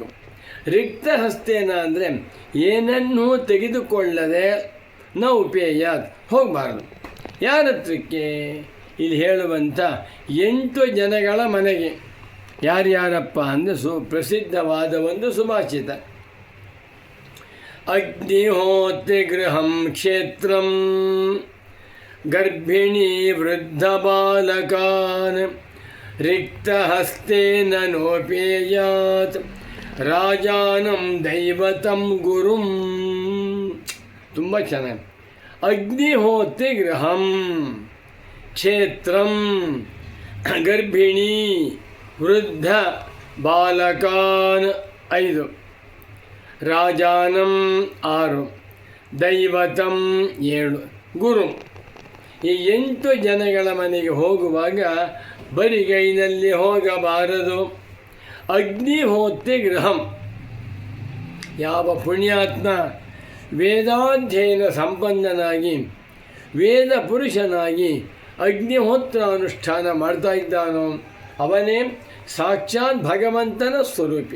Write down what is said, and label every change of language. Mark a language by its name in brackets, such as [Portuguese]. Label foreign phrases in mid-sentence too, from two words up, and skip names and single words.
[Kannada] ರಿಕ್ತಹಸ್ತೇನ ಅಂದರೆ ಏನನ್ನೂ ತೆಗೆದುಕೊಳ್ಳದೆ ನೌಪೇಯ ಹೋಗಬಾರ್ದು. ಯಾರ ಹತ್ರಕ್ಕೆ? ಇಲ್ಲಿ ಹೇಳುವಂಥ 8 ಜನಗಳ ಮನೆಗೆ. ಯಾರ್ಯಾರಪ್ಪ ಅಂದರೆ ಪ್ರಸಿದ್ಧವಾದ ಒಂದು ಸುಭಾಷಿತ: [Sanskrit] ಅಗ್ನಿಹೋತ್ರಿ ಗೃಹಂ ಕ್ಷೇತ್ರಂ ಗರ್ಭಿಣೀ ವೃದ್ಧ ಬಾಲಕಾನ್ ರಿಕ್ತಹಸ್ತೇನ ನೋಪೇಯಾತ್ ರಾಜಾನಂ ದೈವತಂ ಗುರುಂ. [Kannada] ತುಂಬ ಚೆನ್ನಾಗಿ. [Sanskrit] ಅಗ್ನಿಹೋತ್ರಿ ಗೃಹಂ ಕ್ಷೇತ್ರಂ ಗರ್ಭಿಣೀ ವೃದ್ಧ ಬಾಲಕಾನ್ 5, ರಾಜಾನಂ 6, ದೈವತಂ 7, ಗುರು. [Kannada] ಈ 8 ಜನಗಳ ಮನೆಗೆ ಹೋಗುವಾಗ ಬರಿಗೈನಲ್ಲಿ ಹೋಗಬಾರದು. [Sanskrit] ಅಗ್ನಿಹೋತ್ರಿ ಗೃಹಂ. [Kannada] ಯಾವ ಪುಣ್ಯಾತ್ಮ ವೇದಾಧ್ಯಯನ ಸಂಪನ್ನನಾಗಿ ವೇದ ಪುರುಷನಾಗಿ ಅಗ್ನಿಹೋತ್ರ ಅನುಷ್ಠಾನ ಮಾಡ್ತಾ ಇದ್ದಾನೋ ಅವನೇ ಸಾಕ್ಷಾತ್ ಭಗವಂತನ ಸ್ವರೂಪಿ.